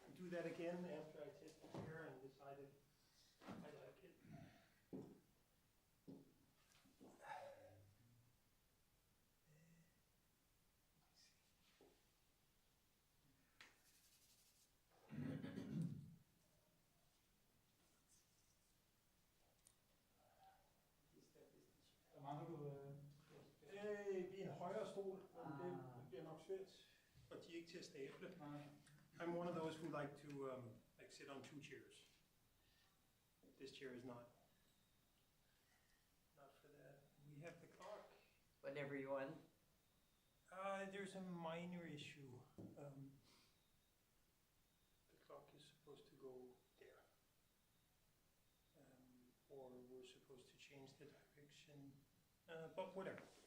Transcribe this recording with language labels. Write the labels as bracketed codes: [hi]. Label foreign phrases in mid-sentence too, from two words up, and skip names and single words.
[en] that again after I tested here and decided I like it. [da] I en højere stol, men det bliver nok svært, og de er ikke til at stable. [en] I'm one of those who like to like sit on 2 chairs. This chair is not for that. We have the clock. Whatever you want. There's a minor issue. The clock is supposed to go there, or we're supposed to change the direction, but whatever.